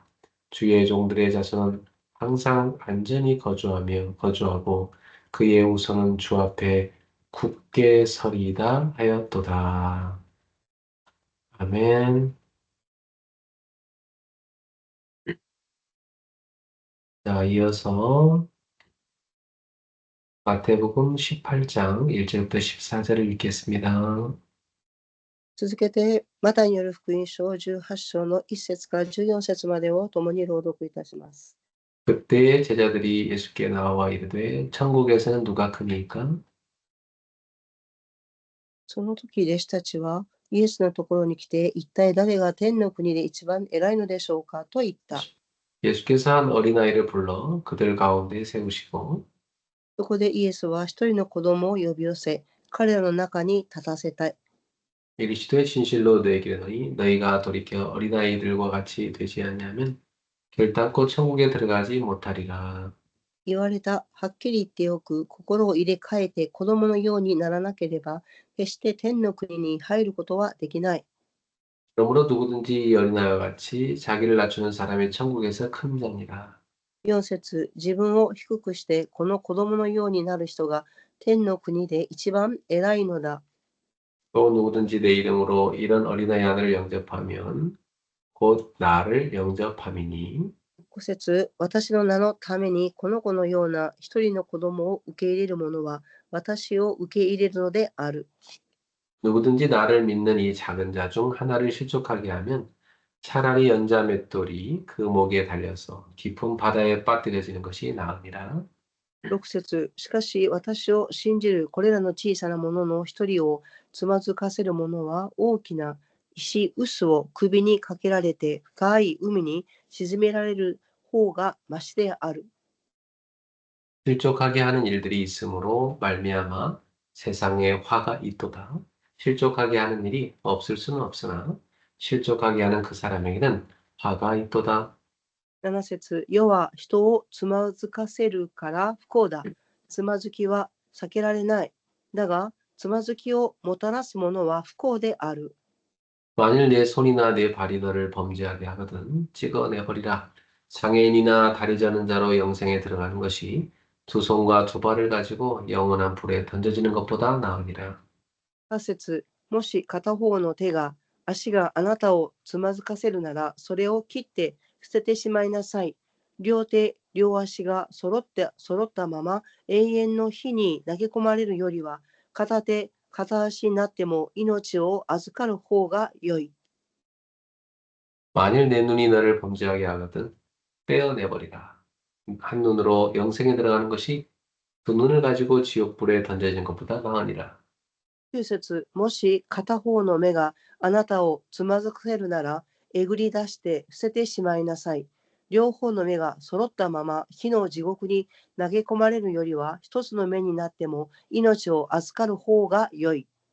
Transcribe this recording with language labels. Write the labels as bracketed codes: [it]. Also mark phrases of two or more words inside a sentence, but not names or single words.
[ko] 주의 종들의 자손은 항상 안전히 거주하고 그의 우선은 주 앞에 굳게 서리이다 하였도다. 아멘. 자, 이어서 마태복음 18장 1절부터 14절을 읽겠습니다. [ja] 続けて、マタイによる福音書18章の1節から14節までを共に朗読いたします。 [ko] 그때 제자들이 예수께 나와 이르되 천국에서는 누가 크니까? [ja] その時、弟子たちはイエスのところに来て、一体誰が天の国で一番偉いのでしょうかと言った。 [ko] 예수께서 한 어린아이를 불러 그들 가운데 세우시고 [ja] そこでイエスは一人の子供を呼び寄せ、彼らの中に立たせた。 [ko] 이르시되 진실로 너희에게 이르노니 너희가 돌이켜 어린아이들과 같이 되지 않냐면 결단코 천국에 들어가지 못하리라. [ja] 言われた。はっきり言っておく。心を入れ替えて子供のようにならなければ、決して天の国に入ることはできない。 [ko] 그러므로 누구든지 이 어린아이와 같이 자기를 낮추는 사람이 천국에서 큰 자니라. [ja] 4 節、自分を低くしてこの子供のようになる人が天の国で一番偉いのだ。 [ko] 또 누구든지 내 이름으로 이런 어린아이 하나를 영접하면 곧 나를 영접함이니 [ja] 5 節、私の名のためにこの子のような一人の子供を受け入れる者は私を受け入れるのである。 [ko] 누구든지 나를 믿는 이 작은 자 중 하나를 실족하게 하면 차라리 연자 맷돌이 그 목에 달려서 깊은 바다에 빠뜨려지는 것이 나으니라. [ja] 6 節、しかし私を信じるこれらの小さなものの一人をつまずかせる者は大きな石臼を首にかけられて深い海に沈められる方がましである。 [ko] 실족하게 하는 일들이 있으므로 말미암아 세상에 화가 있도다. 실족하게 하는 일이 없을 수는 없으나 실족하게 하는 그 사람에게는 화가 있도다. [ja] 7 節、世は人をつまずかせるから不幸だ。つまずきは避けられない。だが、つまずきをもたらすものは不幸である。 [ko] 만일 내 손이나 내 발이 너를 범죄하게 하거든 찍어내버리라. 장애인이나 다리 저는 자로 영생에 들어가는 것이 두 손과 두 발을 가지고 영원한 불에 던져지는 것보다 나으니라. [ja] 8 節、もし片方の手が足があなたをつまずかせるなら、それを切って捨ててしまいなさい。両手、両足が揃ったまま永遠の火に投げ込まれるよりは、片手、片足になっても命を預かる方が良い。 [ko] 만일 내 눈이 너를 범죄하게 하거든 떼어내버리라. 한 눈으로 영생에 들어가는 것이 두 눈을 가지고 지옥불에 던져진 것보다 나으니라. [ja] 9 節、もし片方の目があなたをつまずかせるなら、えぐり出して捨ててしまいなさい。両方の目が揃ったまま火の地獄に投げ込まれるよりは、一つの目になっても命を預かる方が良い。